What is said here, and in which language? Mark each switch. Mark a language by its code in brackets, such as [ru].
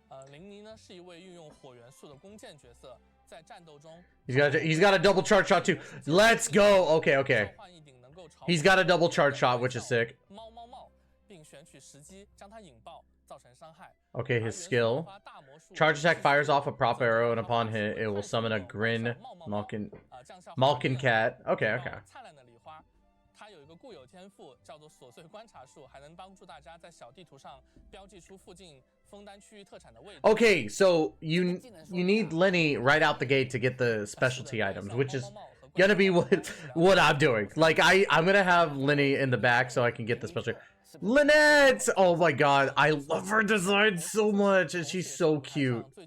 [zh] 林妮呢是一位运用火元素的弓箭角色，在战斗中 [en] he's got a double charge shot too. Let's go. Okay, okay. He's got a double charge shot, which is sick. [zh] 猫猫帽，并选取时机将它引爆，造成伤害。 [en] Okay, his skill. Charge attack fires off a prop arrow, and upon hit, it will summon a Grin Malkin cat. Okay, okay. [zh] 灿烂的礼花，它有一个固有天赋，叫做琐碎观察术，还能帮助大家在小地图上标记出附近枫丹区域特产的位置。 [en] Okay, so you need Lyney right out the gate to get the specialty items, which is gonna be what I'm doing. Like I'm gonna have Lyney in the back so I can get the specialty. Lynette! Oh my god, I love her design so much, and she's so cute.